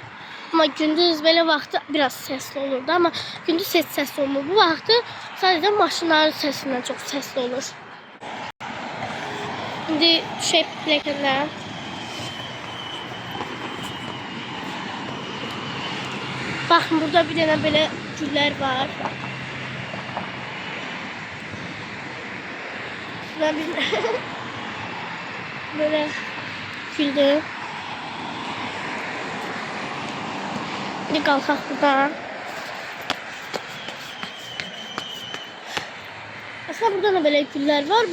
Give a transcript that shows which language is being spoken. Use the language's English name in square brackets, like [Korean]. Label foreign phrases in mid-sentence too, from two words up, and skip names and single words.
[Azerbaijani] Ama gündüz belə vaxtı biraz səsli olurdu. Ama gündüz heç səsli olmur. Bu vaxtı sadəcə maşınların səsindən çox səsli olur. İndi düşək pilləkənə. Baxın, burada bir dənə belə güllər var. [Turkish] Şurada bir böyle güldür. [Azerbaijani] Bir qalxaq buradan. [Turkish] Aslında burada da böyle güller var.